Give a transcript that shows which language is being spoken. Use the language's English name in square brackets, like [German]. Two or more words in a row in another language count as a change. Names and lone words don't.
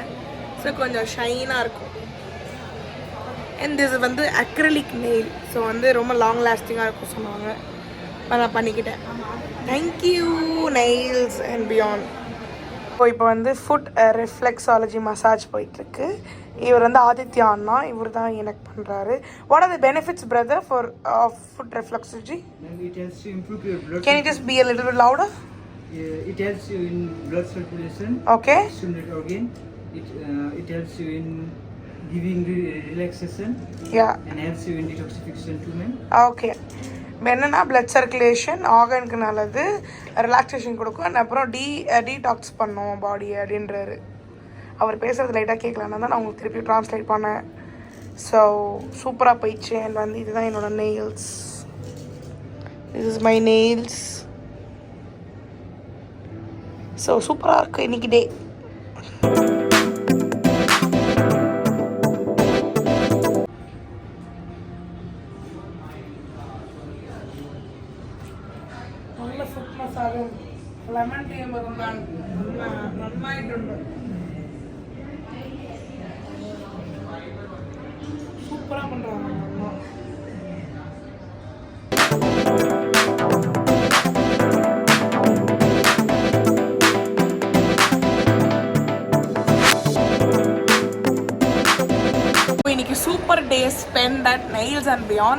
[Tamil] ஸோ கொஞ்சம் ஷைனாக இருக்கும். [English] and this [Tamil] வந்து [English] acrylic nail. [Tamil] ஸோ வந்து ரொம்ப [English] long lasting [Tamil] இருக்கும் சொன்னாங்க. நான் பண்ணிக்கிட்டேன். தேங்க்யூ நெயில்ஸ் அண்ட் பியாண்ட். இப்போ வந்து [English] foot reflexology massage [Tamil] போயிட்டுருக்கு. இவர் வந்து ஆதித்யா அண்ணா, இவர் தான் எனக்கு பண்ணுறாரு. [English] What are the benefits brother for foot reflexology? It helps to improve your blood. Can you just be a little bit louder? It helps you in blood circulation. Okay. Stimulate organ. It helps you in giving relaxation. Yeah. And helps you in detoxification too, man. [Tamil] ஓகே. இப்போ என்னென்னா [English] blood circulation [Tamil] ஆர்கனுக்கு நல்லது, ரிலாக்ஸேஷன் கொடுக்கும், அண்ட் அப்புறம் டீடாக்ஸ் பண்ணும் பாடி அப்படின்றாரு. அவர் பேசுகிறது லைட்டாக கேட்கலான்னு தான் நான் உங்களுக்கு திருப்பி ட்ரான்ஸ்லேட் பண்ணேன். ஸோ சூப்பராக போயிடுச்சு. அண்ட் வந்து இதுதான் என்னோட நெயில்ஸ். [English] This is my nails. [Tamil] ஸோ சூப்பராக இருக்குது இன்னைக்கு டே. [Malayalam] നല്ല ഫുഡ് മസാജും ലെമൺ ടീയും നന്നായിട്ടുണ്ട്. [Tamil] സൂപ്പറാ പண்றாங்க. [English] இன்னைக்கு super day spend at Nails and Beyond.